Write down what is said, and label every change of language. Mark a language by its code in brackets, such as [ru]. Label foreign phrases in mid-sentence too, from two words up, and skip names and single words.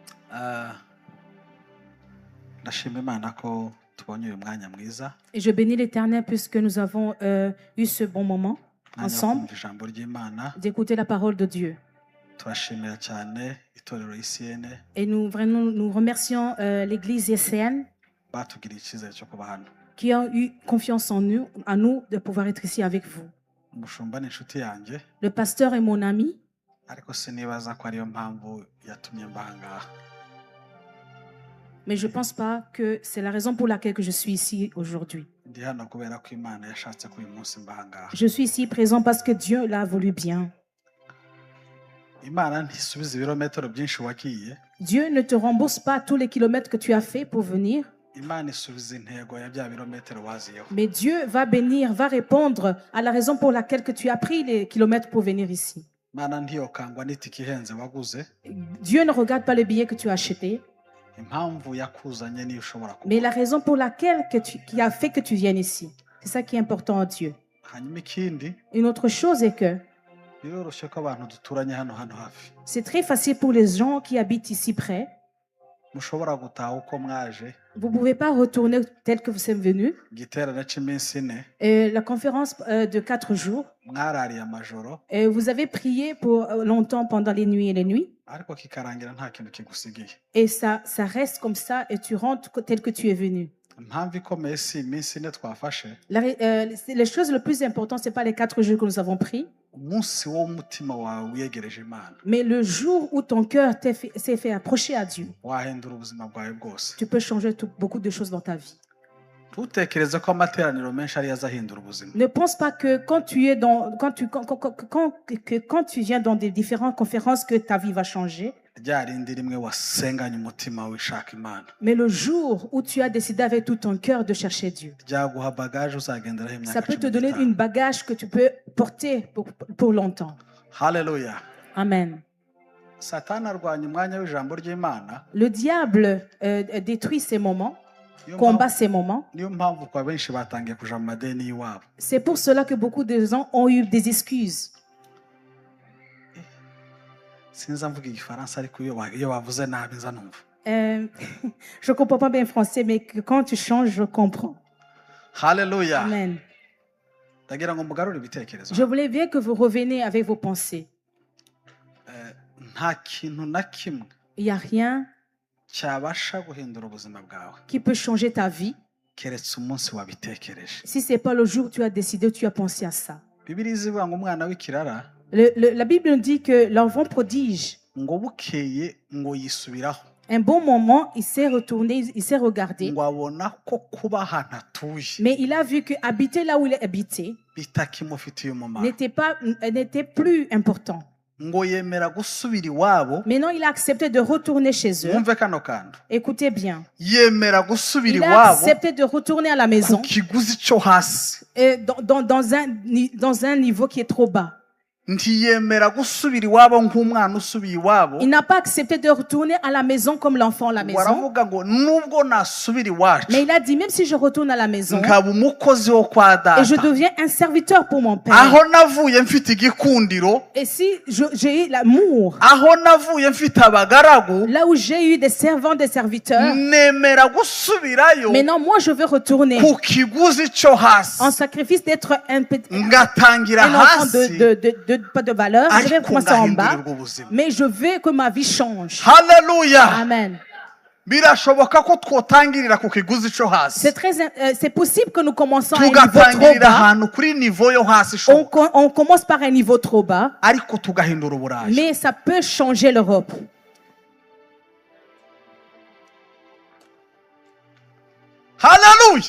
[rw] Ah, ndashima Imana ko tubonye uyu mwanya mwiza [fr] Et je bénis l'Éternel puisque nous avons eu ce bon moment [rw] mwanya wo [fr] ensemble [rw] kumva ijambo ry'Imana. [fr] d'écouter la parole de Dieu. [rw] Turashimira cyane itorero ICN [fr] Et nous remercions l'Église ICN [rw] batugiriye icyizere cyo kuba hano. [fr] qui a eu confiance en nous de pouvoir être ici avec vous. [rw] Umushumba ni inshuti yanjye [fr] Le pasteur est mon ami, [rw] ariko sinibaza ko ariyo mpamvu yatumye mbaha ngaha. [fr] mais je ne pense pas que c'est la raison pour laquelle que je suis ici aujourd'hui. [rw] Ndi hano kubera ko Imana yashatse ko uyu munsi mbaha ngaha. [fr] Je suis ici présent parce que Dieu l'a voulu bien. [rw] Imana ntisubiza ibirometero byinshi wagiye. [fr] Dieu ne te rembourse pas tous les kilomètres que tu as fait pour venir, [rw] Imana isubiza intego ya bya birometero waziyeho. [fr] mais Dieu va bénir, va répondre à la raison pour laquelle que tu as pris les kilomètres pour venir ici. [rw] Imana ntiyokangwa n'itike ihenze waguze. [fr] Dieu ne regarde pas le billet que tu as acheté, [rw] Impamvu yakuzanye niyo ushobora kuba. [fr] mais la raison pour laquelle qui a fait que tu viennes ici. C'est ça qui est important à Dieu. [rw] Hanyuma ikindi [fr] Une autre chose est que [rw] biroroshye ko abantu duturanye hano hafi [fr] c'est très facile pour les gens qui habitent ici près. [rw] mushobora gutaha uko mwaje. [fr] Vous ne pouvez pas retourner tel que vous êtes venu. [rw] Igiterane cy'iminsi ine [fr] La conférence de 4 jours, [rw] mwarariye amajoro [fr] vous avez prié pour longtemps pendant les nuits et les nuits. [rw] ariko kikarangira nta kintu kigusigiye. [fr] Et ça reste comme ça et tu rentres tel que tu es venu. [rw] Impamvu ikomeye si iminsi ine twafashe, [fr] Les choses les plus importantes, ce n'est pas les 4 jours que nous avons pris, [rw] umunsi w'umutima wawe wiyegereje Imana [fr] mais le jour où ton cœur s'est fait approcher à Dieu. [rw] wahindura ubuzima bwawe bwose. [fr] Tu peux changer beaucoup de choses dans ta vie. [rw] Ntutekereze ko amateraniro menshi ariyo azahindura ubuzima. [fr] Ne pense pas que quand tu viens dans des différentes conférences que ta vie va changer. [rw] Rya rindi rimwe wasenganye umutima wishaka Imana [fr] Mais le jour où tu as décidé avec tout ton cœur de chercher Dieu, [rw] ryaguha bagage uzagenderaho imyaka [fr] ça peut te 15. donner une bagage que tu peux porter pour longtemps. [rw] Haleluya. Amen. Satani arwanya umwanya w'ijambo ry'Imana. [fr] Le diable détruit ces moments, [rw] Niyo [fr] combat [rw] mpamvu- [fr] ces moments. [rw] niyo mpamvu kwa benshi batangiye kuja mu madeni y'iwabo. [fr] C'est pour cela que beaucoup de gens ont eu des excuses. [rw] Sinza mvuga igifaransa ariko iyo bavuze nabi nza numva. [fr] Je ne comprends pas bien le français, mais quand tu changes, je comprends. [rw] Haleluya. Amen. Ndagira ngo mugarure ibitekerezo. [fr] Je voulais bien que vous reveniez avec vos pensées. [rw] Nta kintu na kimwe [fr] Il n'y a rien [rw] cyabasha guhindura ubuzima bwawe [fr] qui peut changer ta vie [rw] keretse umunsi wabitekereje. [fr] si ce n'est pas le jour où tu as décidé, tu as pensé à ça. [rw] Bibiliya ivuga ngo umwana w'ikirara [fr] La Bible nous dit que l'enfant prodige, [rw] ngo bukeye ngo yisubiraho [fr] un bon moment, il s'est retourné, il s'est regardé, [rw] ngo abona ko kuba ahantu atuye [fr] mais il a vu que habiter là où il habitait [rw] bitakimufitiye umumaro. [fr] n'était plus important. [rw] Ngo yemera gusubira iwabo. [fr] Maintenant, il a accepté de retourner chez eux. [rw] Mwumve kano kantu. [fr] Écoutez bien. [rw] Yemera gusubira [fr] Il a [rw] iwabo [fr] accepté de retourner à la [rw] ku [fr] maison [rw] kiguzi cyo hasi. [fr] dans un niveau qui est trop bas. [rw] Ntiyemera gusubira iwabo nk'umwana usubiye iwabo. [fr] Il n'a pas accepté de retourner à la maison comme l'enfant à la maison. [rw] Waravuga ngo nubwo nasubira iwacu [fr] Mais il a dit, même si je retourne à la maison [rw] nkaba umukozi wo kwa [fr] et je [rw] data, [fr] deviens un serviteur pour mon père, [rw] aho navuye mfite igikundiro, [fr] et si j'ai eu l'amour, [rw] aho navuye mfite abagaragu, [fr] là où j'ai eu des servants, des serviteurs, [rw] nemera gusubirayo [fr] maintenant moi je veux retourner [rw] ku kiguzi cyo hasi, [fr] en sacrifice d'être un [rw] ngatangira [fr] enfant [rw] hasi [fr] pas de valeur. Je vais [rw] ariko [fr] commencer en bas, [rw] ngahindurirwa ubuzima. [fr] mais je veux que ma vie change. [rw] Haleluya. Amen. Birashoboka ko twotangirira ku kiguzi cyo hasi [fr] C'est possible que nous commençons à un niveau trop [rw] tugatangirira [fr] bas. [rw] ahantu kuri nivo yo hasi ishoboka, [fr] On commence par un niveau trop bas, [rw] ariko tugahindura uburayi. [fr] mais ça peut changer l'Europe. [rw] Haleluya.